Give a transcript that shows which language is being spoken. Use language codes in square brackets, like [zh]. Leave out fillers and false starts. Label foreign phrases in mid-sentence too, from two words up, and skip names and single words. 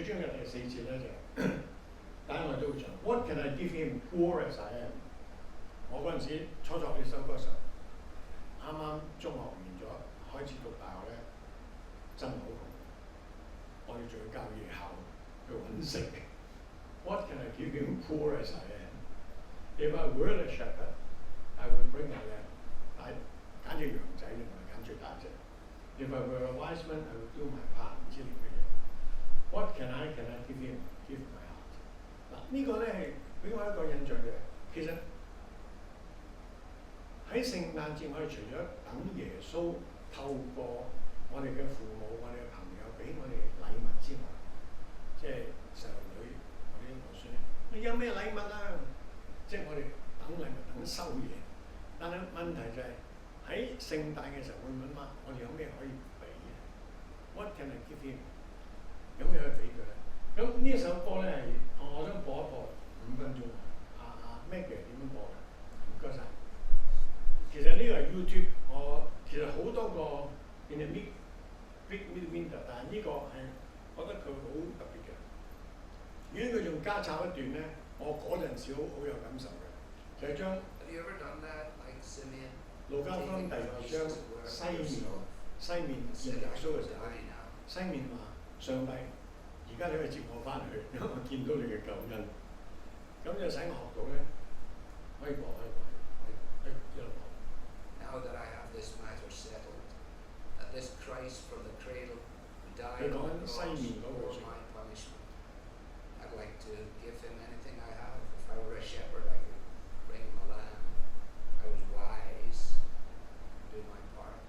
[yue] 第4節咧就大家我都會唱 [en] What can I give him poor as I am？ [yue] 我嗰陣時初作呢首歌時候，啱啱中學完咗，開始讀大學咧，真係好窮。我哋仲要教夜校去揾食。 [en] What can I give him poor as I am? If I were a shepherd, I would bring a lamb。 [yue] 揀隻羊仔唔係揀最大隻。 [en] If I were a wise man, I would do my part。 [yue] 唔知點嘅嘢。 [en] What can I give him? Give my heart。 [yue] 嗱呢個咧係俾我一個印象嘅，其實喺聖誕節，我哋除咗等耶穌透過我哋嘅父母、我哋嘅朋友俾我哋禮物之外，即係細路女我啲外孫，你有咩禮物啊？即係我哋等禮物等收嘢，但係問題就係、喺聖誕嘅時候會問媽，我哋有咩可以俾嘅 ？ [en] What can I give him？ [yue] 有咩可以俾佢咧？咁呢一首歌咧係我想播一播5分鐘。Maggie 點樣播嘅？唔該晒。其實呢個係 YouTube， 我其實好多個 In the Big Winter，但係呢個係覺得佢好特別嘅。如果佢仲加插一段咧，我嗰陣時好有感受嘅，就係將路加福音第2章西面見耶穌嘅時候，西面話上帝，而家你可以接我翻去，因為我見到你嘅救恩。咁就使我學到咧，可以播一路播。 [en] Now that I have this matter settled, that this Christ from the cradle who died on the cross bore my punishment, I'd like to give him anything I have. If I were a shepherd, I could bring him a lamb. I was wise, do my part.